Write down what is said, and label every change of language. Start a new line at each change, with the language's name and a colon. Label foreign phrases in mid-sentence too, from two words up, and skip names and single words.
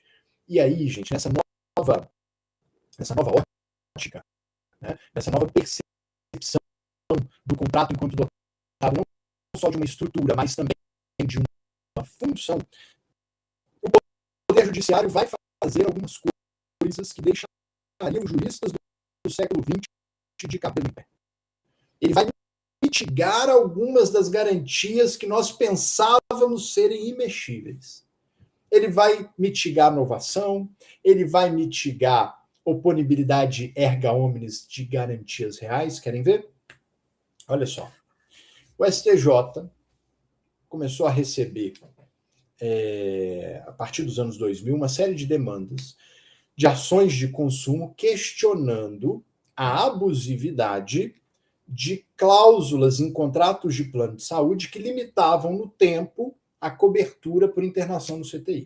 Portuguese: E aí, gente, nessa nova ótica, né, nessa nova percepção do contrato enquanto não só de uma estrutura, mas também de uma função, o Poder Judiciário vai fazer algumas coisas que deixariam os juristas do século XX de cabelo em pé. Ele vai mitigar algumas das garantias que nós pensávamos serem imexíveis. Ele vai mitigar a inovação, ele vai mitigar oponibilidade
Latin: erga omnes
Portuguese: de garantias reais. Querem ver? Olha só. O STJ começou a receber, a partir dos anos 2000, uma série de demandas de ações de consumo questionando a abusividade de cláusulas em contratos de plano de saúde que limitavam no tempo a cobertura por internação no CTI.